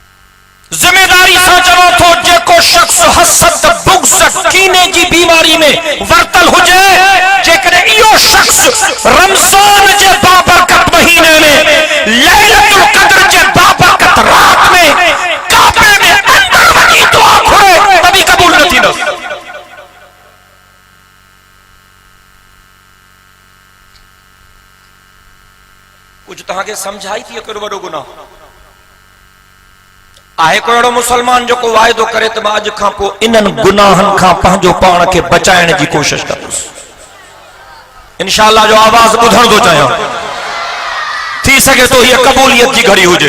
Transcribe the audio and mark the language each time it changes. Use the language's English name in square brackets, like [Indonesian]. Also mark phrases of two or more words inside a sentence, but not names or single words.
[Sindhi] ज़िमेदार हसद बुग़्ज़ कीने जी बीमारी में वरतल हुजे जेकर इहो शख्स रमज़ान जे बाबरकत महीने में लैलतुल क़द्र जे बाबरकत रात में काबे में अंदर वञी दुआ घुरे तभी कबूल न थींदसि। कुछ तहांखे समझाई थी कहिड़ो वॾो गुनाह आहे? कोई अहिड़ो मुसलमान जो को वाइदो करे त मां अॼु खां पोइ इन्हनि गुनाहनि खां पंहिंजो पाण खे बचाइण जी कोशिश कंदुसि। इंशाअल्लाह जो आवाज़ ॿुधण थो चाहियां, थी सघे तो हीअ क़बूलियत जी घड़ी हुजे।